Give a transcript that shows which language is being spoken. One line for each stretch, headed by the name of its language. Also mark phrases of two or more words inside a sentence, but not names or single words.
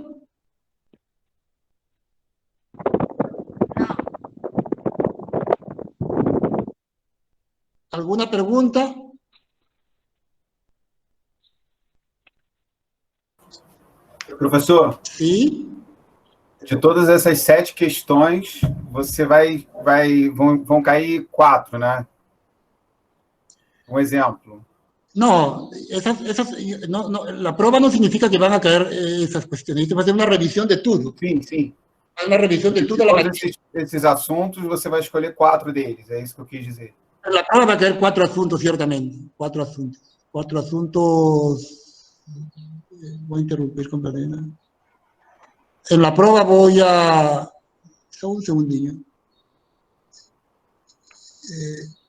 Spanish: ¿Alguna pregunta?
Portuguese: Professor,
Spanish: Sí.
Portuguese: de todas essas 7 questões, vão cair 4, né? Um exemplo.
Spanish: No, la prueba no significa que van a caer esas cuestiones. Esto va a ser una revisión de todo.
Portuguese: Sim, sim.
Spanish: Una revisión de De todo.
Portuguese: todos esses assuntos, você vai escolher 4 deles, é isso que eu quis dizer.
Spanish: La prueba va a caer 4 asuntos, ciertamente. 4 asuntos. 4 asuntos. Voy a interrumpir completamente. En la prueba voy a... Solo un segundillo.